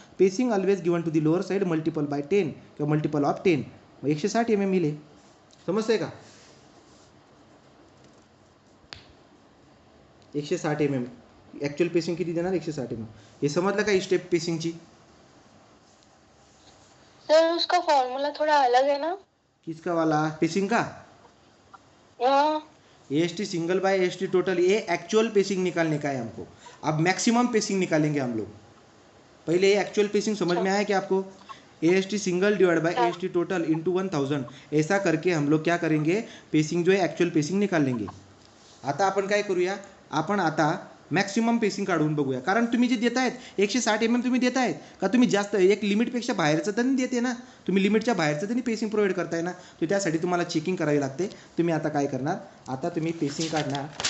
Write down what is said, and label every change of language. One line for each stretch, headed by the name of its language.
English: pacing always given to the lower side multiple by 10
Marathi: किंवा multiple of 10. मग 160 mm येईल. समजतंय का?
English: 160 mm.
Marathi: ॲक्च्युअल पेसिंग किती देणार? 160 mm. हे समजलं का ही स्टेप पेसिंगची?
Hindi: सर उसका फॉर्मूला थोड़ा अलग है ना? किसका वाला? पेसिंग का? हाँ. AST single bye AST total, ये एक्चुअल पेसिंग निकालने का है हमको. अब मैक्सिमम पेसिंग निकालेंगे हम लोग. पहले ये एक्चुअल पेसिंग समझ में आया क्या आपको? AST single divide by AST total into 1000. ऐसा करके हम लोग क्या करेंगे? पेसिंग जो है एक्चुअल पेसिंग निकाल लेंगे.
Marathi: आता आपण काय करूया? आपण आता मॅक्सिमम पेसिंग काढून बघूया. कारण तुम्ही जे देतायत 160 mm तुम्ही देतायत का? तुम्ही जास्त एक लिमिटपेक्षा बाहेरचं तर नाही देते ना. तुम्ही लिमिटच्या बाहेरचं तरी पेसिंग प्रोव्हाइड करताय ना. तर त्यासाठी तुम्हाला चेकिंग करावी लागते. तुम्ही आता काय करणार? आता तुम्ही पेसिंग काढणार.